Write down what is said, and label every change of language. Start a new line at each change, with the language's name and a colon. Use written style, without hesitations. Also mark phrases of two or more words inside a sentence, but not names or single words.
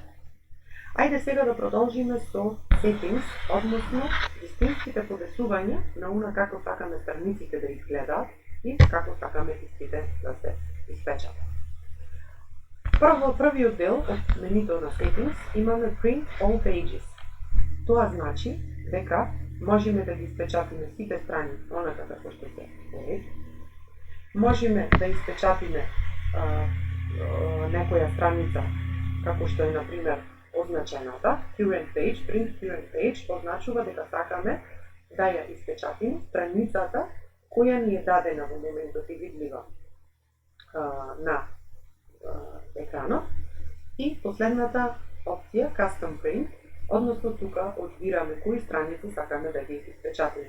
Macedonian: Ајде сега да продолжиме со settings, односно вистинските подесувања на она како сакаме страниците да изгледаат и како сакаме истите да се испечатат. Првиот дел од менито на settings имаме
English: print all pages.
Macedonian: Тоа значи дека можеме да ги испечатиме сите страни онака како што се поред. Можеме да испечатиме некоја страница како што е на пример означената
English: current page, print current page
Macedonian: означува дека сакаме да ја испечатиме страницата која ни е дадена во моментот и видлива на екранот. И последната опција
English: custom print,
Macedonian: односно тука одбираме кои страници сакаме да ги испечатиме.